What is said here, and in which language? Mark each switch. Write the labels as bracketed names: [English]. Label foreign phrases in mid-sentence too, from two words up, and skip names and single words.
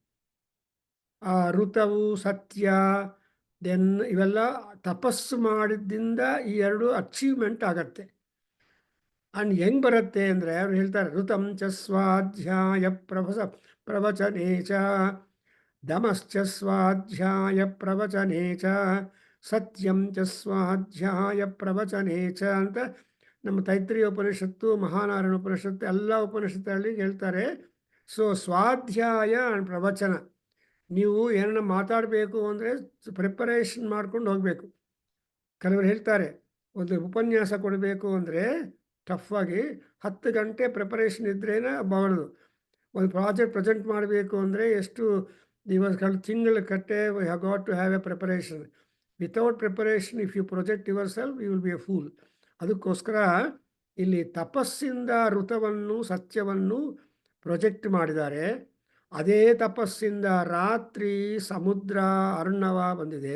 [Kannada] ಋತವು, ಸತ್ಯ, ದೆನ್ ಇವೆಲ್ಲ ತಪಸ್ಸು ಮಾಡಿದ್ದರಿಂದ ಈ 2 ಅಚೀವ್ಮೆಂಟ್ ಆಗತ್ತೆ. ಅಂಡ್ ಹೆಂಗ್ ಬರುತ್ತೆ ಅಂದರೆ ಅವ್ರು ಹೇಳ್ತಾರೆ [Sanskrit] ಋತಂ ಚ ಸ್ವಾಧ್ಯಾಯ ಪ್ರವಚನೇ ಚ ದಮಶ್ಚ ಸ್ವಾಧ್ಯಾಯ ಪ್ರವಚನೇ ಚ ಸತ್ಯಂ ಚ ಸ್ವಾಧ್ಯಾಯ ಪ್ರವಚನೇ ಚ [Kannada] ಅಂತ ನಮ್ಮ ತೈತ್ರಿಯ ಉಪನಿಷತ್ತು ಮಹಾನಾರಾಯಣ ಉಪನಿಷತ್ತು ಎಲ್ಲ ಉಪನಿಷತ್ತಲ್ಲಿ ಹೇಳ್ತಾರೆ. ಸೊ ಸ್ವಾಧ್ಯಾಯ ಅಂಡ್ ಪ್ರವಚನ, ನೀವು ಏನನ್ನ ಮಾತಾಡಬೇಕು ಅಂದರೆ ಪ್ರಿಪರೇಷನ್ ಮಾಡ್ಕೊಂಡು ಹೋಗಬೇಕು. ಕೆಲವರು ಹೇಳ್ತಾರೆ ಒಂದು ಉಪನ್ಯಾಸ ಕೊಡಬೇಕು ಅಂದರೆ ಟಫ್ ಆಗಿ 10 ಗಂಟೆ ಪ್ರಿಪರೇಷನ್ ಇದ್ರೇನೆ ಬಾಳದು. ಒಂದು ಪ್ರಾಜೆಕ್ಟ್ ಪ್ರೆಸೆಂಟ್ ಮಾಡಬೇಕು ಅಂದರೆ ಎಷ್ಟು ದಿವಸಗಳು, ತಿಂಗಳ ಕಟ್ಟೆ [English] we have got to have a preparation. without preparation if you project your self you will be a fool. [Kannada] ಅದಕ್ಕೋಸ್ಕರ ಇಲ್ಲಿ ತಪಸ್ಸಿಂದ ಋತವನ್ನು ಸತ್ಯವನ್ನು ಪ್ರೊಜೆಕ್ಟ್ ಮಾಡಿದ್ದಾರೆ. ಅದೇ ತಪಸ್ಸಿಂದ ರಾತ್ರಿ ಸಮುದ್ರ ಅರ್ಣವ ಬಂದಿದೆ.